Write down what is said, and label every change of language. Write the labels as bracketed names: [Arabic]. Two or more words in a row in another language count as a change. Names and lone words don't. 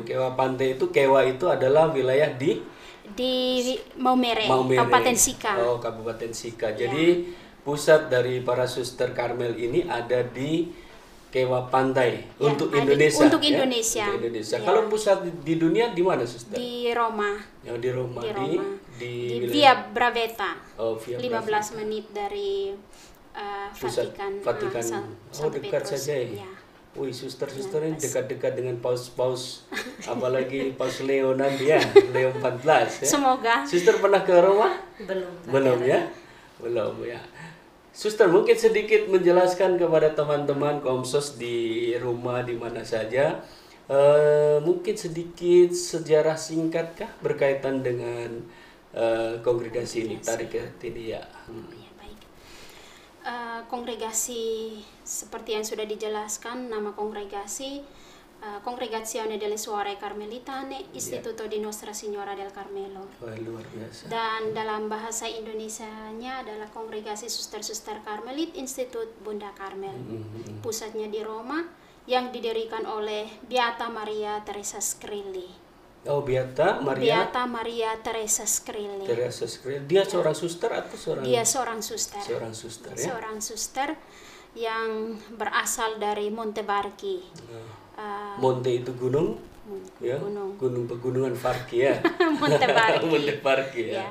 [Indonesian] Kewa Pantai itu, Kewa itu adalah wilayah di Maumere, Kabupaten Sika. Oh, Kabupaten Sika. Jadi pusat dari para Suster Karmel ini ada di Kewa Pantai untuk Indonesia. Untuk Indonesia. Untuk Indonesia. Kalau pusat di dunia di mana, Suster? Di Roma. Oh, di Roma. Di Via Bravetta. Oh, Via 15 menit dari Vatikan. Oh, dekat saja ya. Wih, suster-suster ini dekat-dekat dengan paus-paus, apalagi Paus Leo nanti ya, Leo 14 ya. Semoga. Suster pernah ke Roma? Belum Ya. Belum ya. Suster, mungkin sedikit menjelaskan kepada teman-teman Komsos di rumah di mana saja, mungkin sedikit sejarah singkatkah berkaitan dengan kongregasi ini, tarik ini ya. Ya, baik. Kongregasi seperti yang sudah dijelaskan, nama kongregasi Congregazione delle Suore Carmelitane Istituto di Nostra Signora del Carmelo. Wah, luar biasa. Dan dalam bahasa Indonesianya adalah Kongregasi Suster-Suster Karmelit Institut Bunda Karmel. Pusatnya di Roma, yang didirikan oleh Beata Maria Teresa Skrilli. Oh, Beata Maria Teresa Skrilli. Dia seorang suster atau seorang? Dia seorang suster. Seorang suster ya. Seorang suster yang berasal dari Montevarchi. Monte itu gunung, ya, gunung pegunungan Varchi ya. Montevarchi. Ya.